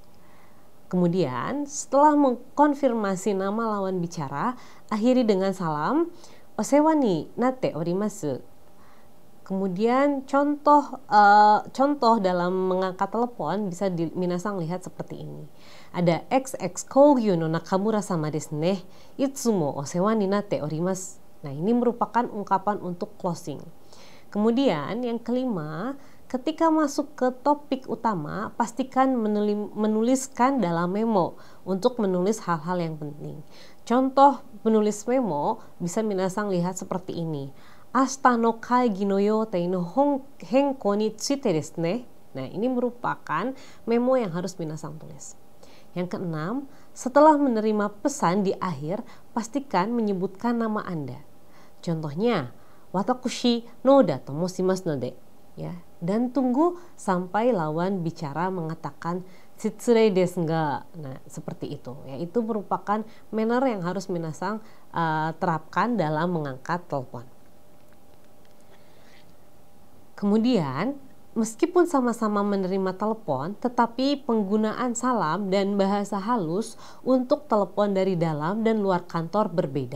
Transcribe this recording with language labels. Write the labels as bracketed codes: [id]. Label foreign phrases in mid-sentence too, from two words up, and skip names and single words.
[id] Kemudian, setelah mengkonfirmasi nama lawan bicara, akhiri dengan salam, [ja] お世話になっております. [id] Kemudian contoh dalam mengangkat telepon bisa minasan lihat seperti ini. [ja] Ada XX工業の中村様ですね. いつもお世話になっております. [id] Nah, ini merupakan ungkapan untuk closing. Kemudian yang kelima, ketika masuk ke topik utama, pastikan menuliskan dalam memo untuk menulis hal-hal yang penting. Contoh menulis memo bisa minasan lihat seperti ini. [ja] 明日の会議の予定の変更についてですね. [id] Nah, ini merupakan memo yang harus minasan tulis. Yang keenam, setelah menerima pesan di akhir, pastikan menyebutkan nama Anda. Contohnya, [ja] わたくしのだともしますので. [id] Ya, dan tunggu sampai lawan bicara mengatakan [ja] 失礼ですが. [id] Nah, seperti itu. Ya, itu merupakan manner yang harus minasan terapkan dalam mengangkat telepon. Kemudian, meskipun sama-sama menerima telepon, tetapi penggunaan salam dan bahasa halus untuk telepon dari dalam dan luar kantor berbeda.